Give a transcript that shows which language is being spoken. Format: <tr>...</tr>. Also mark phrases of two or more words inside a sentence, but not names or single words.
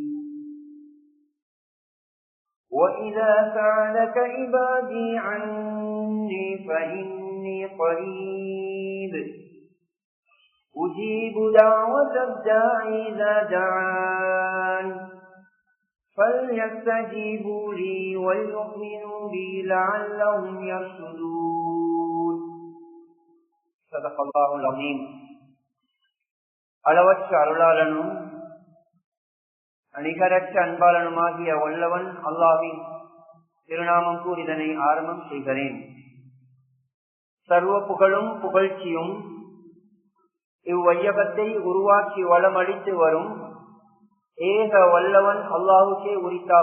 <ar>وإذا سألك عبادي عني فإني قريب أجيب دعوة الداعي إذا دعان فليستجيبوا لي وليؤمنوا بي لعلهم يرشدون. صدق الله العظيم.</ar> <ta>அளவற்ற அருளாளனும் அணிகரற்ற அன்பாளனுமாகிய வல்லவன் அல்லாஹ்வின் திருநாமம் கூறிதனை ஆரம்பம் செய்கிறேன். சர்வ புகழும் புகழ்ச்சியும் இவ்வையகத்தை உருவாக்கி வளமளித்து வரும் ஏக வல்லவன் அல்லாஹுக்கே உரித்தாக.</ta>